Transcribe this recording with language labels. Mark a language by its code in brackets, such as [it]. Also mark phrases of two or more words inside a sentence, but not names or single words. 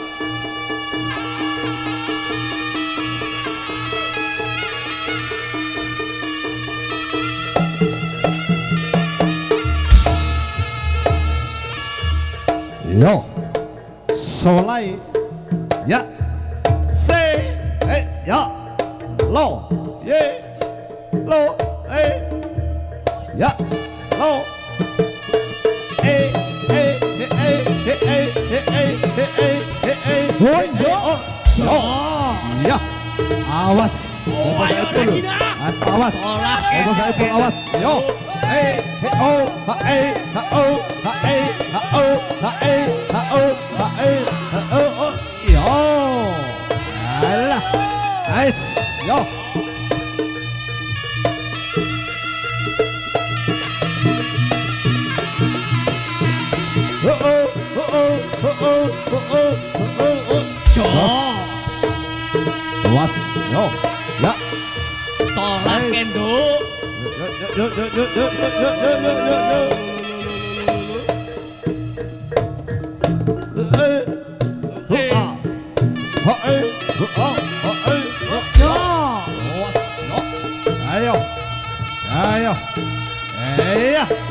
[id] Yo, solai, ya, se, ya, lo, ye, lo, ya, lo. Ya, awas. Ayo lagi Awas. Ogo saya pun awas. Yo. Ho, ha ha o, ha ha o, ha ha o, ha o. Yo. Alah. Nice. Yo. Was, yo, ya, [jv] Tolak kendo. yo, ayo, ayo, iya.